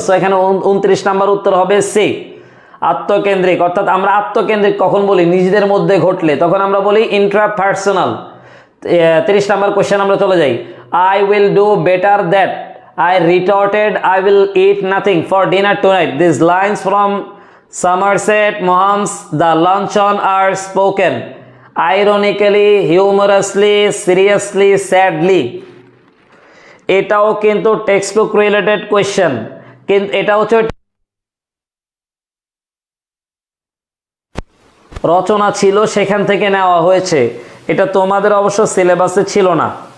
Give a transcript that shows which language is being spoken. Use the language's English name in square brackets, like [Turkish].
[Bangla] So এখানে 29 number উত্তর হবে সি, আত্মকেন্দ্রিক। অর্থাৎ আমরা আত্মকেন্দ্রিক কখন বলি? নিজেদের মধ্যে ঘটলে তখন আমরা বলি ইন্ট্রাপার্সোনাল। 30 নাম্বার কোশ্চেন আমরা চলে যাই। [English] I will do better that, I retorted I will eat nothing for dinner tonight. This lines from Somerset Maugham's The Luncheon are spoken ironically, humorously, seriously, sadly. [Bangla] এটাও কিন্তু টেক্সট বুক রিলেটেড কোয়েশ্চেন, কিন্তু এটা হচ্ছে রচনা ছিল সেখান থেকে নেওয়া হয়েছে। এটা তোমাদের অবশ্য সিলেবাসে ছিল না।